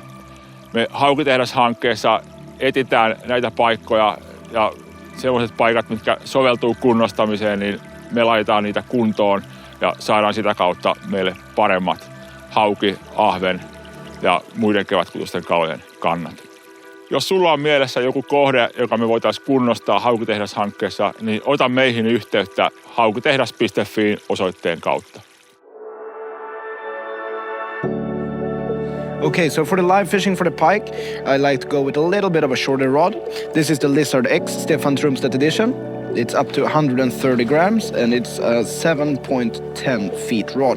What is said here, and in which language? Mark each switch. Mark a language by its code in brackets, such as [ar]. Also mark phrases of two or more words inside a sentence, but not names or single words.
[fi] Me Haukitehdashankkeessa etsitään näitä paikkoja ja sellaiset paikat, mitkä soveltuu kunnostamiseen, niin me laitetaan niitä kuntoon ja saadaan sitä kautta meille paremmat hauki, ahven ja muiden kevätkutusten kalojen kannat. Jos sulla on mielessä joku kohde, joka me voitaisiin kunnostaa Haukitehdashankkeessa, niin ota meihin yhteyttä haukitehdas.fi osoitteen kautta. [en] Okay, so for the live fishing for the pike, I like to go with a little bit of a shorter rod. This is the Lizard X Stefan Trumstedt edition. It's up to 130 grams and it's a 7.10 feet rod.